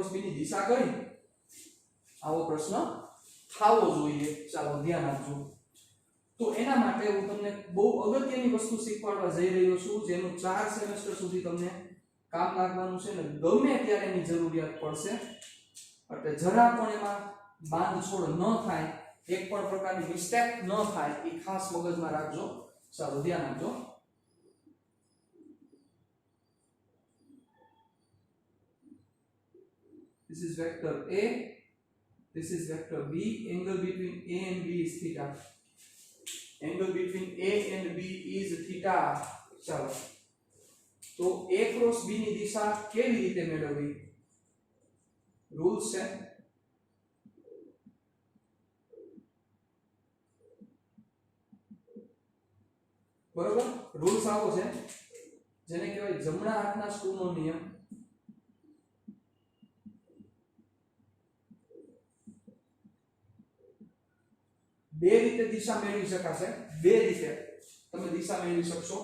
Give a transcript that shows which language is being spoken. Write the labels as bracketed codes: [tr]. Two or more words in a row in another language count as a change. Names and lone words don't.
[gu] b ની દિશા કઈ આવો પ્રશ્ન થાવો જોઈએ ચાલો ધ્યાન આપજો તો એના માટે હું તમને બહુ અગત્યની વસ્તુ શીખવાડવા જઈ રહ્યો છું જેનું 4 સેમેસ્ટર સુધી તમને કામ લાગવાનું છે ને ગમે ત્યારે એની જરૂરિયાત પડશે એટલે જરા પણ એમાં બાંધછોડ ન થાય એક પણ પ્રકારની મિસ્ટેક ન થાય એ ખાસ મગજમાં રાખજો ચાલો ધ્યાન આપજો [en] this is vector a this is vector b angle between a and b is theta angle between a and b is theta [gu] ચાલો તો a cross b ની દિશા કેવી રીતે મેળવવી રૂલ્સ છે બરોબર રૂલ્સ આવો છે જેને કહેવાય જમણા હાથના સ્ક્રૂનો નિયમ બે રીતે દિશા મેળવી શકાશે બે રીતે તમે દિશા મેળવી શકશો.